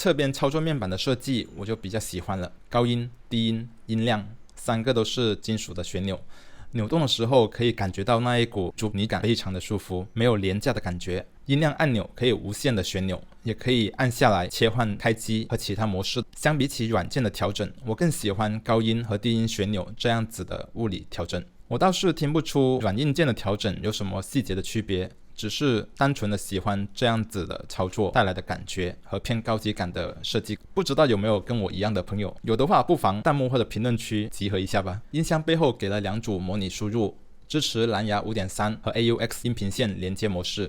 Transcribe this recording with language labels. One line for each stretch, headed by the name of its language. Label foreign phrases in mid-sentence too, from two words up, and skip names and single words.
Chinese: 側邊操作面板的設計我就比較喜歡了，高音、低音、音量3個都是金屬的旋钮，扭動的時候可以感覺到那一股阻尼感，非常的舒服，沒有廉價的感覺。音量按鈕可以無限的旋钮，也可以按下來切換開機和其他模式。相比起軟件的調整，我更喜歡高音和低音旋钮這樣子的物理調整。我倒是聽不出軟硬件的調整有什麼細節的區別，只是單純的喜歡這樣子的操作帶來的感覺和偏高級感的設計。不知道有沒有跟我一樣的朋友，有的話不妨彈幕或者評論區集合一下吧。音箱背後給了2組模擬輸入，支持藍牙 5.3 和 AUX 音頻線連接模式。